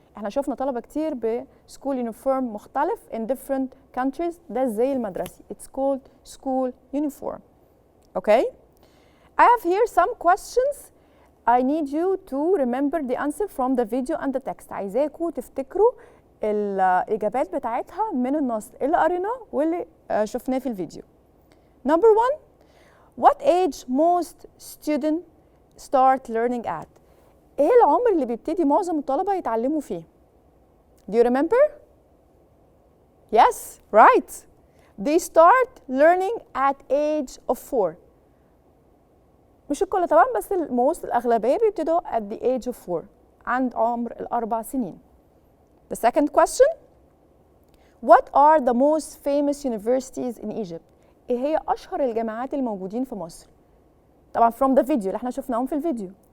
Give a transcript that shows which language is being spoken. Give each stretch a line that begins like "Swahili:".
Arabic: احنا شفنا طلبة كتير ب
English: school uniform
Arabic: مختلف
English: in different countries,
Arabic: ده زي المدرسي.
English: It's called school uniform. Okay? I have here some questions. I need you to remember the answer from the video and the text.
Arabic: عايزاكم تفتكروا الإجابات بتاعتها من النص اللي قريناه واللي شفناه في الفيديو.
English: Number 1, what age most students start learning at?
Arabic: ايه العمر اللي بيبتدي معظم الطلبة يتعلموا فيه؟
English: Do you remember? Yes, right. They start learning at age of 4.
Arabic: مش الكل طبعا، بس الأغلبية بيبتدوا
English: at the age of 4
Arabic: عند عمر ال4 سنين.
English: The second question: What are the most famous universities in Egypt?
Arabic: إيه هي أشهر الجامعات الموجودين في مصر؟ طبعا
English: from the video
Arabic: اللي احنا شفناهم في الفيديو.